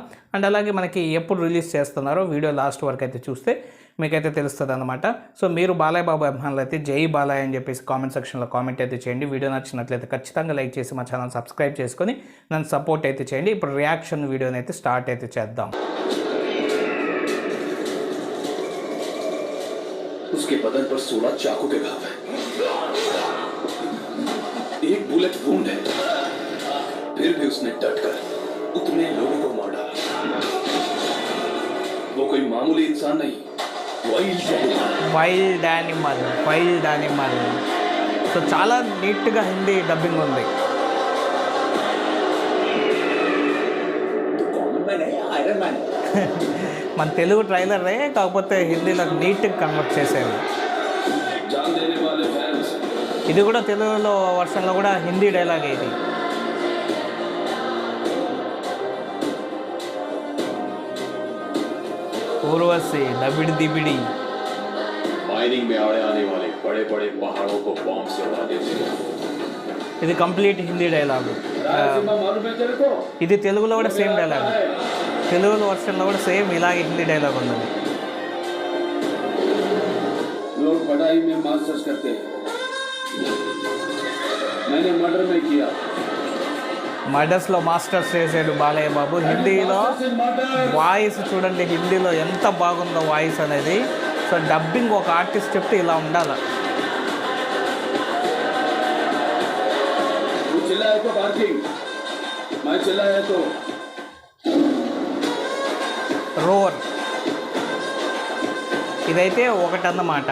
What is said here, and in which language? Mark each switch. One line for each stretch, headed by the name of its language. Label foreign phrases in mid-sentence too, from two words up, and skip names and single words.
Telugu: అండ్ అలాగే మనకి ఎప్పుడు రిలీజ్ చేస్తున్నారో
English: video last
Telugu: వరకు అయితే చూస్తే మీకైతే తెలుస్తుంది అనమాట. సో మీరు బాలయ్య బాబు అభిమానులు అయితే జై బాలయ్య అని చెప్పేసి
English: comment section
Telugu: కామెంట్ అయితే చేయండి. వీడియో నచ్చినట్లయితే ఖచ్చితంగా లైక్ చేసి మా ఛానల్ సబ్స్క్రైబ్ చేసుకొని నన్ను సపోర్ట్ అయితే చేయండి. ఇప్పుడు
English: reaction video
Telugu: అయితే స్టార్ట్ అయితే చేద్దాం.
Hindi: उसके बदन पर 16 चाकू के घाव हैं। एक
English: bullet wound
Hindi: है, फिर भी उसने डटकर उतने लोगों को मार डाला। वो कोई मामूली इंसान नहीं,
English: wild animal.
Telugu: సో చాలా నీట్గా హిందీ డబ్బింగ్ ఉంది. మన తెలుగు ట్రైలరే కాకపోతే హిందీలో నీట్గా కన్వర్ట్ చేసేది. ఇది కూడా తెలుగులో వర్షన్లో కూడా హిందీ డైలాగ్ ఇది. ఊర్వశి దబిడి దిబిడి.
Hindi: माइनिंग में आने वाले बड़े बड़े पहाड़ों को बॉम्ब से उड़ा देते हैं।
Telugu: ఇది
English: complete Hindi dialogue.
Telugu: ఇది తెలుగులో కూడా
English: same dialogue,
Telugu: తెలుగులో వర్షన్లో కూడా సేమ్ ఇలాగే హిందీ డైలాగ్ ఉంది.
Hindi: लोग पढ़ाई में मास्टर्स करते हैं, मैंने मर्डर में किया.
English: murders masters
Telugu: చేసాడు బాలయ్య బాబు. హిందీలో వాయిస్ చూడండి, హిందీలో ఎంత బాగుందో వాయిస్ అనేది. సో డబ్బింగ్ ఒక ఆర్టిస్ట్ చెప్తే ఇలా ఉండాలి. రోర్ ఇదైతే ఒకటన్నమాట.